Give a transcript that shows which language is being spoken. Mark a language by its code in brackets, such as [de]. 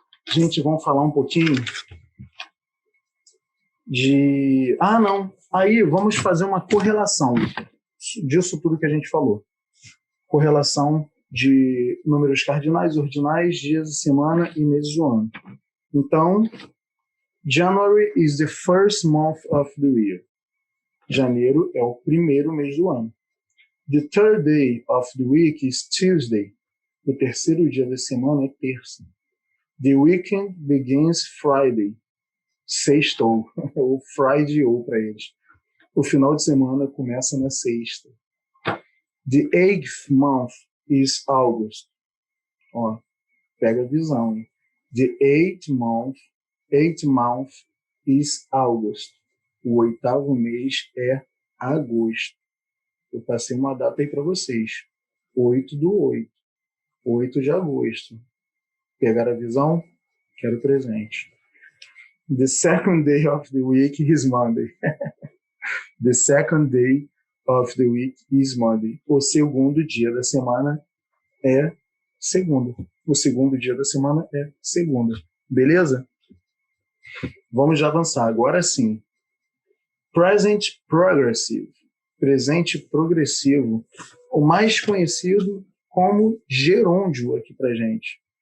[pt] Gente, vamos falar um pouquinho de... não. Aí, vamos fazer uma correlação disso tudo que a gente falou. Correlação de números cardinais, ordinais, dias de semana e meses do ano. [en] Então, January is the first month of the year. [pt] Janeiro é o primeiro mês do ano. [en] The third day of the week is Tuesday. [pt] O terceiro dia da semana é terça. [en] The weekend begins Friday. [pt] Sextou, ou Friday ou para eles. O final de semana começa na sexta. [en] The eighth month is August. [pt] Ó, pega a visão, hein? [en] The eighth month is August. [pt] O oitavo mês é agosto. Eu passei uma data aí para vocês. 8/8. 8 de agosto. Pegaram a visão? Quero presente. [en] The second day of the week is Monday. The second day of the week is Monday. [pt] O segundo dia da semana é segunda. O segundo dia da semana é segunda. Beleza? Vamos já avançar. Agora sim. Present Progressive. Presente progressivo. O mais conhecido como gerúndio aqui pra gente.